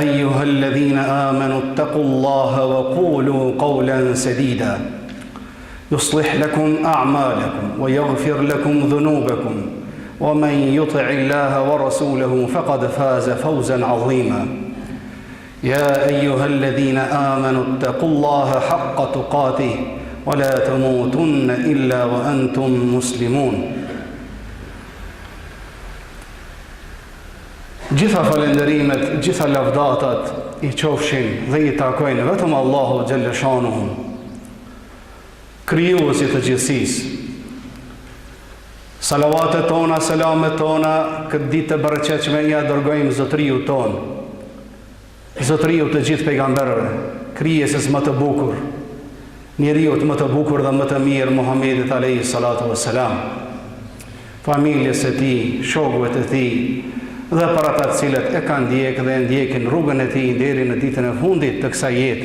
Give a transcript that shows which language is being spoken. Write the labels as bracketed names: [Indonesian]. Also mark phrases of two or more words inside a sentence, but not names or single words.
[Arabic] أيها الذين آمنوا اتقوا الله وقولوا قولا سديدا يصلح لكم أعمالكم ويغفر لكم ذنوبكم ومن يطع الله ورسوله فقد فاز فوزا عظيما يا أيها الذين آمنوا اتقوا الله حق تقاته ولا تموتن إلا وأنتم مسلمون. [Albanian] Gjitha falenderimet, gjitha lavdatat I qofshin dhe I takojnë vetëm Allahu [Arabic] جل شأنه, [Albanian] krijuesi të gjithësisë. Salavatet tona, selamet tona, këtë ditë të bereqetshme ja dërgojmë zotriu ton, zotriu të gjithë pejgamberëve, krijesës më të bukur, njeriut më të bukur dhe më të mirë, Muhammedit [Arabic] عليه الصلاة والسلام, [Albanian] familjes e tij, shokëve të tij, dhe për ata të cilët e kanë ndjekë dhe ndjekin rrugën e tij deri në ditën e fundit të kësaj jete.